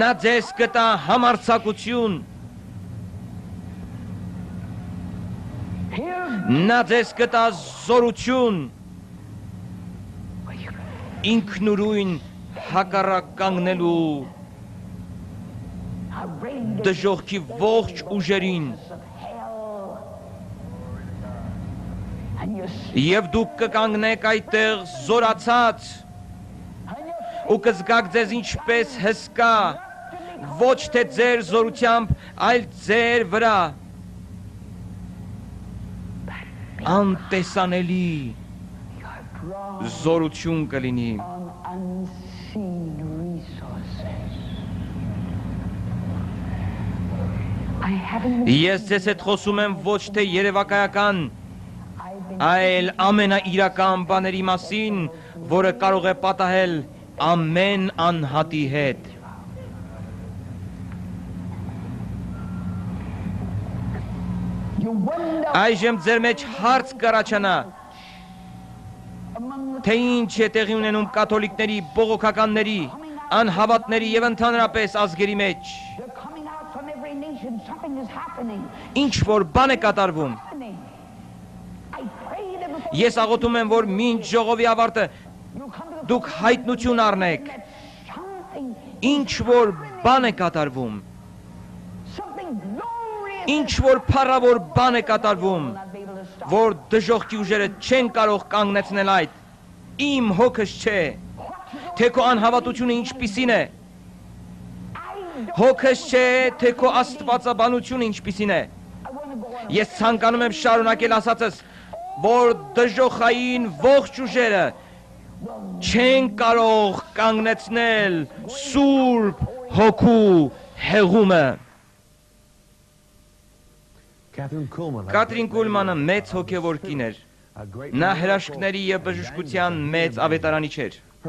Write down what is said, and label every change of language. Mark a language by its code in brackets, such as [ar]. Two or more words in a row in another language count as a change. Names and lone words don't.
[hy] Նա ձեզ կտա համարձակություն։ [en] he'll [hy] Նա ձեզ կտա զորություն։ Ինքնուրույն հակառակ կանգնելու [en] arrange [hy] դժոխքի ողջ ուժերին։ [en] of hell. And you see, [hy] Եվ դուք կկանգնեք այդտեղ զորացած ու կզգաք ձեզ ինչպես հսկա, ոչ թե ձեր զորությամբ, այլ ձեր վրա անտեսանելի զորություն կլինի։ [en] on unseen resources. I haven't [hy] Ես ձեզ հետ խոսում եմ ոչ թե երևակայական, [en] I've been [hy] այլ ամենաիրական բաների մասին, որը կարող է պատահել ամեն անհատի հետ։ [en] you wonder [hy] Այժմ ձեր մեջ հարց կառաջանա, [en] among the [hy] թե ինչ է տեղի ունենում կաթոլիկների, բողոքականների, անհավատների եւ ընդհանրապես ազգերի մեջ։ [en] they're coming out from every nation. Something is happening. [hy] Ինչ որ բան է կատարվում։ [en] Happening. I pray that before [hy] Ես աղոթում եմ, որ մինչ ժողովի ավարտը [en] you come to the [hy] դուք հայտնություն առնեք, [en] that something [hy] ինչ որ բան է կատարվում, [en] something glorious [hy] ինչ որ փառավոր բան է կատարվում, [en] will not be able to stop. [hy] որ դժոխքի ուժերը չեն կարող կանգնեցնել այդ։ Իմ հոգս չէ, թե քո անհավատությունը ինչպիսին է, Հոգս չէ, թե քո աստվածաբանությունը ինչպիսին է։ Ես ցանկանում եմ շարունակել ասածս, որ դժոխային ողջ ուժերը չեն կարող կանգնեցնել Սուրբ Հոգու հեղումը։ Կատրին Կուլմանը մեծ հոգևոր կին էր։ Նա հրաշքների եւ բժշկության մեծ ավետարանիչ էր։